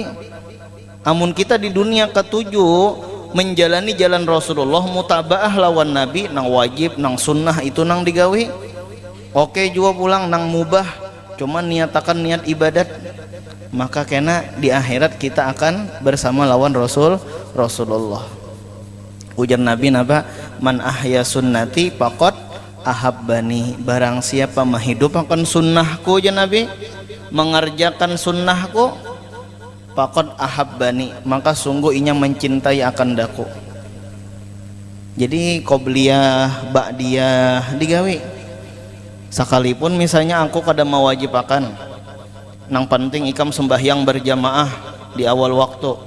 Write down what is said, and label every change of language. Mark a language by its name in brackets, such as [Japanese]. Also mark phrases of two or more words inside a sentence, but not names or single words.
[Banjar] Amun kita di dunia ketujuh menjalani jalan Rasulullah, mutabaah lawan Nabi, nang wajib nang sunnah itu nang digawi. Oke juga pulang nang mubah, cuman niatakan niat ibadat, maka kena di akhirat kita akan bersama lawan Rasulullah. Ujar Nabi napa? [Arabic] من أحيا سنتي فقد أحبني. [Banjar] Barang siapa menghidupkan sunnahku, ujar Nabi, mengerjakan sunnahku, [Arabic] فقد أحبني, [Banjar] maka sungguh inya mencintai akan daku. Jadi [Arabic] قبلية بعدية [Banjar] digawi. Sekalipun misalnya aku kada mewajibakan, nang penting ikam sembahyang berjamaah di awal waktu.